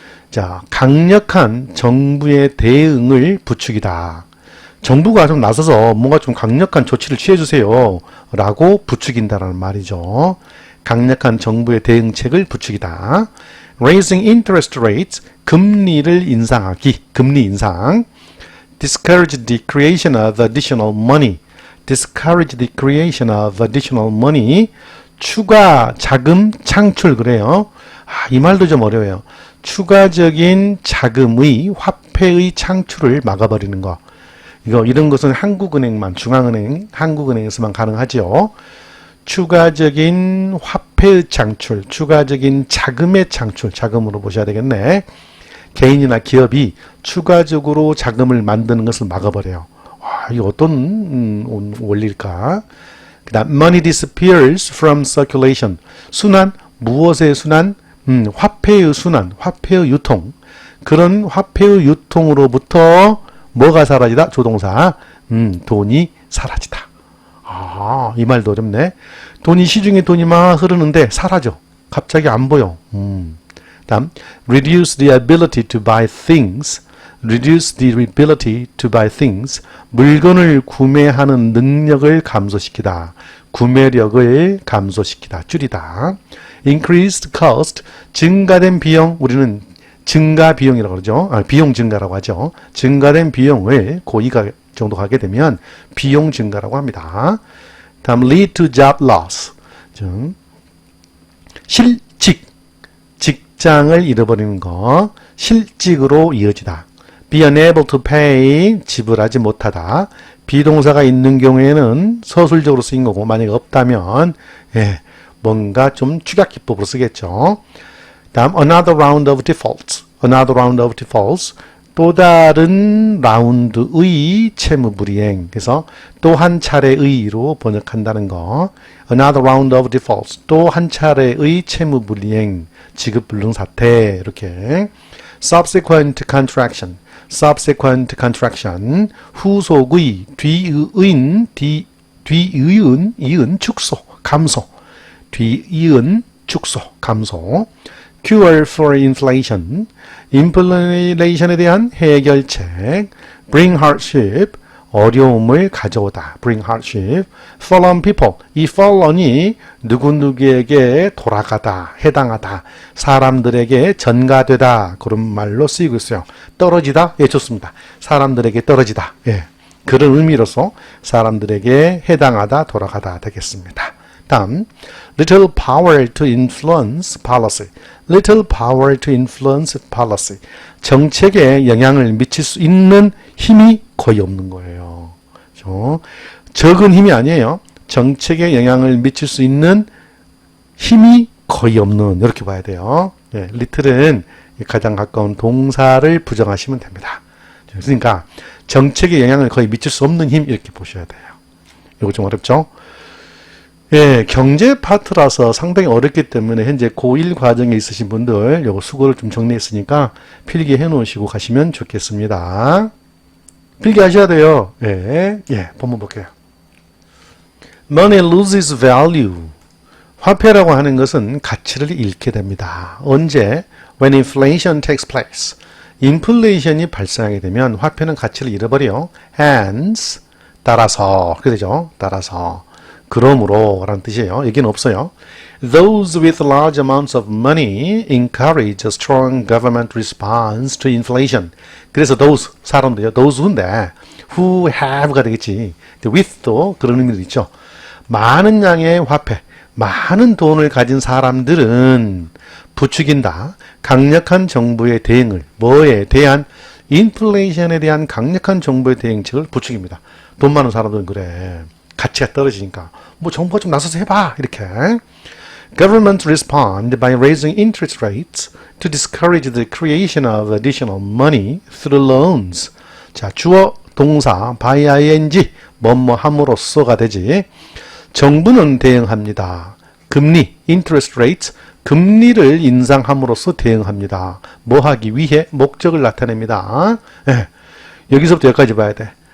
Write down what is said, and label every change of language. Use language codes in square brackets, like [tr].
[ko] 자, 강력한 정부의 대응을 부추기다. 정부가 좀 나서서 뭔가 좀 강력한 조치를 취해주세요. 라고 부추긴다라는 말이죠. 강력한 정부의 대응책을 부추기다. [en] raising interest rates, [ko] 금리를 인상하기, 금리 인상. [en] discourage the creation of additional money. discourage the creation of additional money. [ko] 추가 자금 창출 그래요. 이 말도 좀 어려워요. 추가적인 자금의 화폐의 창출을 막아버리는 거. 이런 것은 한국은행만, 중앙은행, 한국은행에서만 가능하죠. 추가적인 화폐의 창출, 추가적인 자금의 창출, 자금으로 보셔야 되겠네. 개인이나 기업이 추가적으로 자금을 만드는 것을 막아버려요. 이게 어떤 원리일까? 그다음 [en] money disappears from circulation. [ko] 순환, 무엇의 순환? 화폐의 순환, 화폐의 유통. 그런 화폐의 유통으로부터 뭐가 사라지다? 조동사. 돈이 사라지다. 이 말도 어렵네. 돈이 시중에 돈이 막 흐르는데 사라져. 갑자기 안 보여. 다음, [en] reduce the ability to buy things. reduce the ability to buy things. [ko] 물건을 구매하는 능력을 감소시키다. 구매력을 감소시키다. 줄이다. [en] increased cost. [ko] 증가된 비용. 우리는 증가 비용이라고 그러죠. 비용 증가라고 하죠. 증가된 비용을 고의가 정도 가게 되면 비용 증가라고 합니다. 다음 [en] lead to job loss. [ko] 실직. 직장을 잃어버리는 거. 실직으로 이어지다. [en] be unable to pay. [ko] 지불하지 못하다. 비동사가 있는 경우에는 서술적으로 쓰인 거고 만약에 없다면 뭔가 좀 축약 기법으로 쓰겠죠. [en] 다음 another round of defaults. another round of defaults. [ko] 또 다른 라운드의 채무 불이행. 그래서 또 한 차례의로 번역한다는 거. [en] another round of defaults. [ko] 또 한 차례의 채무 불이행. 지급 불능 사태. 이렇게. [en] subsequent contraction. subsequent contraction. [ko] 후속의 뒤이은 축소. 감소. 뒤이은 축소. 감소. [en] cure for inflation. [ko] 인플레이션에 대한 해결책. [en] bring hardship. [ko] 어려움을 가져오다. [en] bring hardship. fall on people. [ko] 이 fall on이 누구누구에게 돌아가다, 해당하다, 사람들에게 전가되다. 그런 말로 쓰이고 있어요. 떨어지다? 좋습니다. 사람들에게 떨어지다. 그런 의미로서 사람들에게 해당하다, 돌아가다 되겠습니다. 다음, [en] little power to influence policy. little power to influence policy. [ko] 정책에 영향을 미칠 수 있는 힘이 거의 없는 거예요. 적은 힘이 아니에요. 정책에 영향을 미칠 수 있는 힘이 거의 없는, 이렇게 봐야 돼요. little은 가장 가까운 동사를 부정하시면 됩니다. 그러니까 정책에 영향을 거의 미칠 수 없는 힘, 이렇게 보셔야 돼요. 이거 좀 어렵죠? 경제 파트라서 상당히 어렵기 때문에 현재 고1 과정에 있으신 분들 요거 수고를 좀 정리했으니까 필기해 놓으시고 가시면 좋겠습니다. 필기하셔야 돼요. 본문 볼게요. [en] Money loses value. [ko] 화폐라고 하는 것은 가치를 잃게 됩니다. 언제? [en] When inflation takes place. [ko] 인플레이션이 발생하게 되면 화폐는 가치를 잃어버려요. Hence, 따라서, 그렇게 되죠. 따라서. 그러므로 라는 뜻이에요. 여기는 없어요. [en] Those with large amounts of money encourage a strong government response to inflation. [ko] 그래서 those 사람들이요. those who인데 who have가 되겠지. with도 그런 의미도 있죠. 많은 양의 화폐, 많은 돈을 가진 사람들은 부추긴다. 강력한 정부의 대응을 뭐에 대한 인플레이션에 대한 강력한 정부의 대응책을 부추깁니다. 돈 많은 사람들은 그래. 가치가 떨어지니까 뭐 정부가 좀 나서서 해봐 이렇게. [en] Governments respond by raising interest rates to discourage the creation of additional money through loans. [ko] 자, 주어 동사 by ing 뭐뭐 함으로써가 되지. 정부는 대응합니다. 금리 interest rates 금리를 인상함으로써 대응합니다. 뭐 하기 위해 목적을 나타냅니다. 네. 여기서부터 여기까지 봐야 돼.